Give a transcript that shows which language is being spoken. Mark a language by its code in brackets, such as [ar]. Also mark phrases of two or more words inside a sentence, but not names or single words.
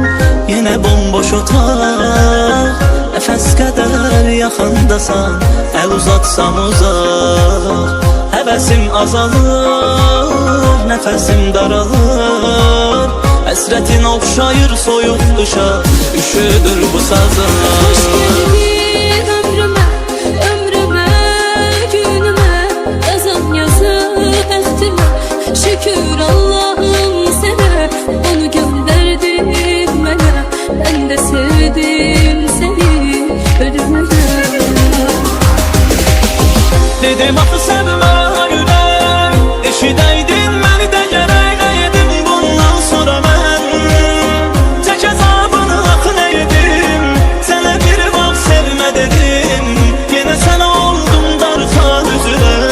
[az] yenə bomboş otaq, nəfəs qədər yaxındasan, əl uzatsam uzaq. Həvəsim azalır, nəfəsim daralır, həsrətin oxşayır soyuq qışa, üşüdür bu sazım. [tr] Hoş geldin ömrüme, ömrüme, günüme, [az] yazan yazı bəxtimə. Şükür Allah'ım sənə, onu göndərdin mənə. [tr] Ben de sevdim seni ölümüne. [az] Dedim axı sevmə ürək, eşidəydin məni də gərək edim bundan sonra mən. Çək əzabını axı nə edim, sənə bir vaxt sevmə dedim, yenə sən oldun darxan üzünə.